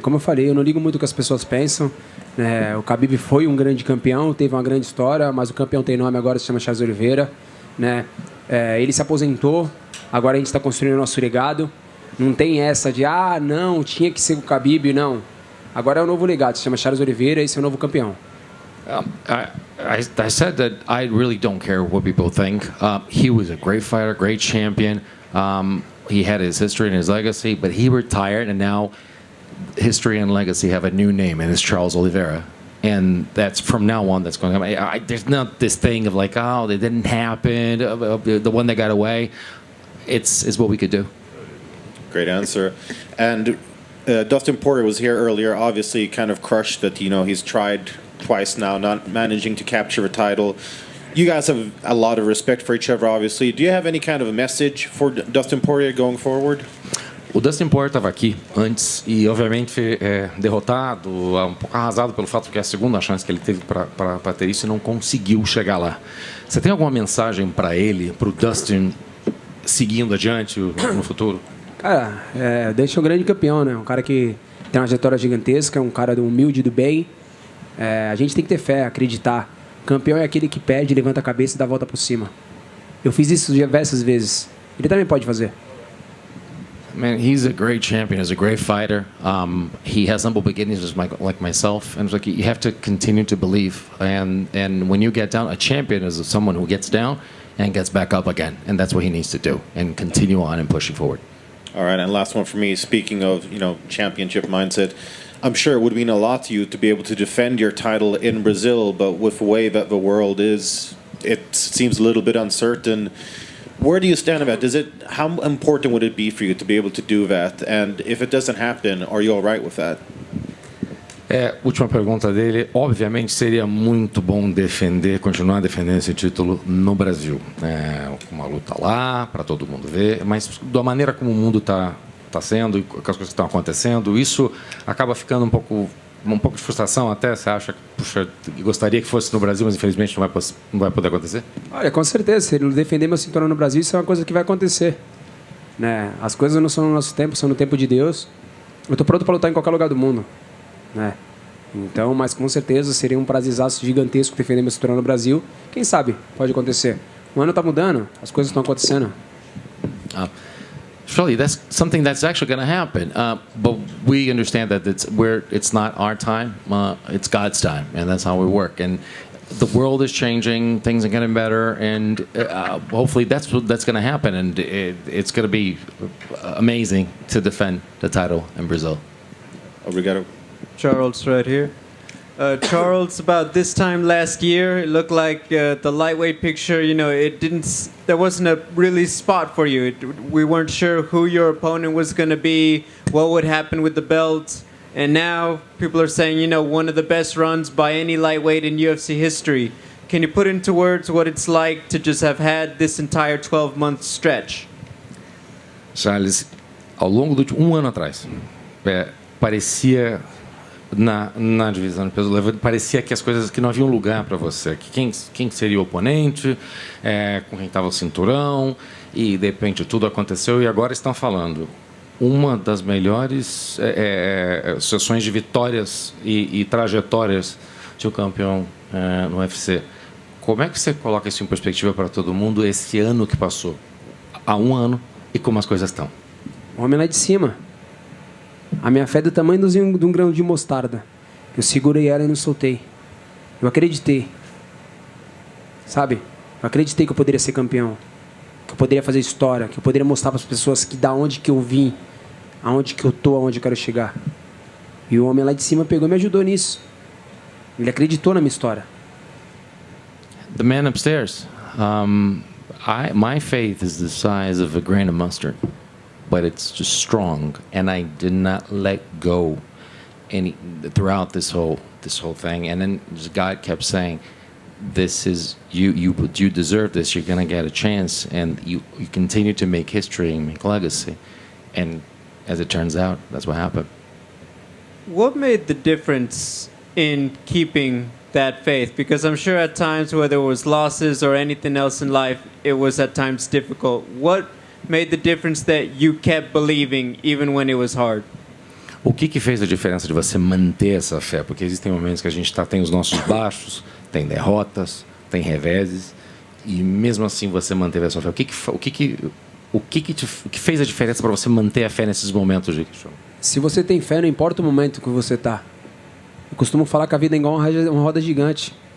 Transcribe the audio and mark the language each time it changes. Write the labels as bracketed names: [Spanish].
[Portuguese] Como eu falei, eu não ligo muito o que as pessoas pensam. Né? O Khabib foi um grande campeão, teve uma grande história, mas o campeão tem nome agora, se chama Charles Oliveira. Né? Ele se aposentou, agora a gente está construindo o nosso legado. Não tem essa de, não, tinha que ser o Khabib, não. Agora é o novo legado, se chama Charles Oliveira, esse é o novo campeão. [English] I said that I really don't care what people think. He was a great fighter, great champion. He had his history and his legacy, but he retired, and now history and legacy have a new name, and it's Charles Oliveira. And that's from now on, that's going to happen. There's not this thing of like, it didn't happen, the one that got away. It's what we could do. Great answer. And Dustin Poirier was here earlier, obviously kind of crushed that, he's tried twice now, not managing to capture a title. You guys have a lot of respect for each other, obviously. Do you have any kind of a message for Dustin Poirier going forward? [Portuguese] O Dustin Poirier estava aqui antes e, obviamente, derrotado, um pouco arrasado pelo fato que é a segunda chance que ele teve para ter isso e não conseguiu chegar lá. Você tem alguma mensagem para ele, para o Dustin, seguindo adiante no futuro? Cara, Dustin é um grande campeão, né? Um cara que tem uma trajetória gigantesca, um cara humilde, do bem. A gente tem que ter fé, acreditar. Campeão é aquele que perde, levanta a cabeça e dá a volta por cima. Eu fiz isso diversas vezes. Ele também pode fazer. [English] Man, he's a great champion. He's a great fighter. He has humble beginnings, just like myself. And it's like you have to continue to believe. And when you get down, a champion is someone who gets down and gets back up again. And that's what he needs to do and continue on and pushing forward. All right, and last one for me. Speaking of, championship mindset, I'm sure it would mean a lot to you to be able to defend your title in Brazil, but with the way that the world is, it seems a little bit uncertain. Where do you stand on that? How important would it be for you to be able to do that? And if it doesn't happen, are you all right with that? [Portuguese] Última pergunta dele. Obviamente seria muito bom continuar defendendo esse título no Brasil. Uma luta lá, para todo mundo ver, mas da maneira como o mundo está sendo e com as coisas que estão acontecendo, isso acaba ficando um pouco de frustração até. Você acha que, puxa, gostaria que fosse no Brasil, mas infelizmente não vai poder acontecer? Olha, com certeza, se ele defender meu cinturão no Brasil, isso é uma coisa que vai acontecer. Né? As coisas não são no nosso tempo, são no tempo de Deus. Eu estou pronto para lutar em qualquer lugar do mundo. Né? Então, mas com certeza seria um prazerzaço gigantesco defender meu cinturão no Brasil. Quem sabe, pode acontecer. O ano está mudando, as coisas estão acontecendo. [English] Surely that's something that's actually going to happen, but we understand that it's not our time, it's God's time, and that's how we work. And the world is changing, things are getting better, and hopefully that's going to happen, and it's going to be amazing to defend the title in Brazil. [Portuguese] Obrigado. [English] Charles, right here. Charles, about this time last year, it looked like the lightweight picture, there wasn't a really spot for you. We weren't sure who your opponent was going to be, what would happen with the belt. And now people are saying, one of the best runs by any lightweight in UFC history. Can you put into words what it's like to just have had this entire 12-month stretch? [Portuguese] Charles, ao longo de um ano atrás, parecia na divisão de peso leve, parecia que as coisas que não haviam lugar para você, que quem seria o oponente, com quem estava o cinturão, e de repente tudo aconteceu e agora estão falando uma das melhores sessões de vitórias e trajetórias de um campeão no UFC. Como é que você coloca isso em perspectiva para todo mundo esse ano que passou? Há um ano e como as coisas estão? O homem lá de cima. A minha fé é do tamanho de um grão de mostarda. Eu segurei ela e não soltei. Eu acreditei. Sabe? Eu acreditei que eu poderia ser campeão. Que eu poderia fazer história. Que eu poderia mostrar para as pessoas que da onde que eu vim, aonde que eu tô, aonde eu quero chegar. E o homem lá de cima pegou e me ajudou nisso. Ele acreditou na minha história. [English] The man upstairs. My faith is the size of a grain of mustard, but it's just strong, and I did not let go throughout this whole thing. And then God kept saying, "This is you deserve this. You're gonna get a chance," and you continue to make history and make legacy. And as it turns out, that's what happened. What made the difference in keeping that faith? Because I'm sure at times, whether it was losses or anything else in life, it was at times difficult. What made the difference that you kept believing even when it was hard? [Portuguese] O que fez a diferença de você manter essa fé? Porque existem momentos que a gente tem os nossos baixos, tem derrotas, tem reveses, e mesmo assim você manteve essa fé. O que fez a diferença para você manter a fé nesses momentos, Rick? Se você tem fé, não importa o momento que você está. Eu costumo falar que a vida é igual uma roda gigante.